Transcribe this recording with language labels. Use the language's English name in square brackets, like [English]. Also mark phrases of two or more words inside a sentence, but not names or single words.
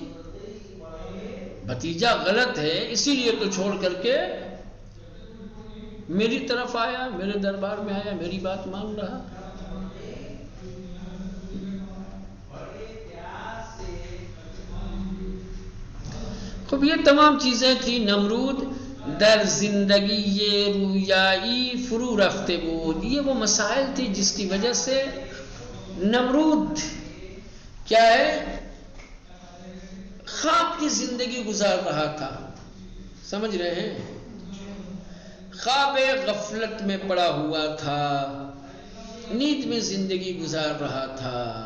[Urdu] بھتیجا غلط ہے اسی لیے تو چھوڑ کر کے میری طرف آیا، میرے دربار میں آیا، میری بات مان رہا. خب یہ تمام چیزیں تھیں. [Persian] نمرود در زندگی یہ رویائی فرو رفتے بود، [Urdu] یہ وہ مسائل تھی جس کی وجہ سے نمرود کیا ہے، خواب کی زندگی گزار رہا تھا. سمجھ رہے ہیں؟ خواب غفلت میں پڑا ہوا تھا، نیند میں زندگی گزار رہا تھا.